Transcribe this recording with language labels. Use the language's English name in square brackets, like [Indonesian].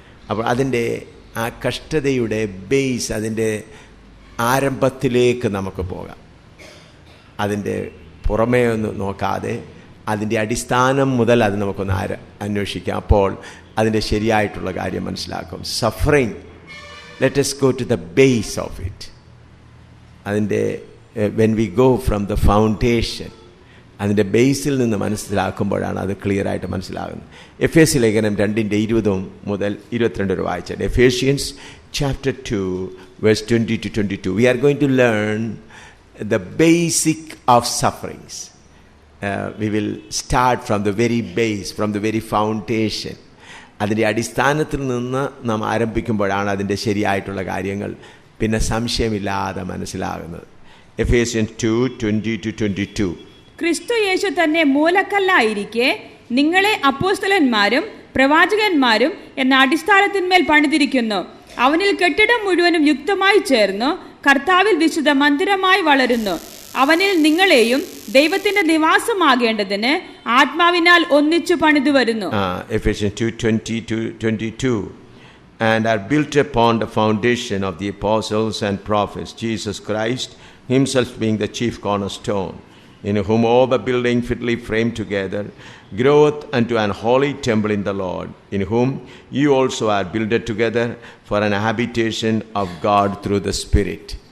[Malayalam] അപ്പോൾ അതിൻ്റെ ആ കഷ്ടതയുടെ ബേസ്, അതിൻ്റെ ആരംഭത്തിലേക്ക് നമുക്ക് പോകാം. അതിൻ്റെ പുറമേ ഒന്ന് നോക്കാതെ അതിൻ്റെ അടിസ്ഥാനം മുതൽ അത് നമുക്കൊന്ന് അന്വേഷിക്കാം. അപ്പോൾ അതിൻ്റെ ശരിയായിട്ടുള്ള കാര്യം മനസ്സിലാക്കും. [English] Suffering, let us go to the base of it. [Malayalam] അതിൻ്റെ [English] when we go from the foundation, [Malayalam] അതിൻ്റെ ബേസിൽ നിന്ന് മനസ്സിലാക്കുമ്പോഴാണ് അത് ക്ലിയറായിട്ട് മനസ്സിലാകുന്നത്. എഫേസ്യ ലേഖനം 2:20-22 വായിച്ചാൽ. [English] Ephesians chapter 2 verse 20-22. We are going to learn the basic of sufferings. We will start from the very base, from the very foundation. [Malayalam] അതിൻ്റെ അടിസ്ഥാനത്തിൽ നിന്ന് നാം ആരംഭിക്കുമ്പോഴാണ് അതിൻ്റെ ശരിയായിട്ടുള്ള കാര്യങ്ങൾ പിന്നെ സംശയമില്ലാതെ മനസ്സിലാകുന്നത്. എഫേസ്യൻ 2:20-22. ക്രിസ്തു യേശു തന്നെ മൂലക്കല്ലായിരിക്കെ നിങ്ങളെ അപ്പോസ്തലന്മാരും പ്രവാചകന്മാരും എന്ന അടിസ്ഥാനത്തിന്മേൽ പണിതിരിക്കുന്നു. അവനിൽ കെട്ടിടം മുഴുവനും യുക്തമായി ചേർന്നു കർത്താവിൽ വിശുദ്ധ മന്ദിരമായി വളരുന്നു. അവനിൽ നിങ്ങളെയും ദൈവത്തിന്റെ നിവാസമാകേണ്ടതിന് ആത്മാവിനാൽ ഒന്നിച്ചു പണിതു വരുന്നു. [English] Ephesians 2:20-22. And are built upon the foundation of the apostles and prophets, Jesus Christ himself being the chief cornerstone, in whom all the building fitly framed together groweth unto an holy temple in the Lord, in whom you also are builded together for an habitation of God through the Spirit.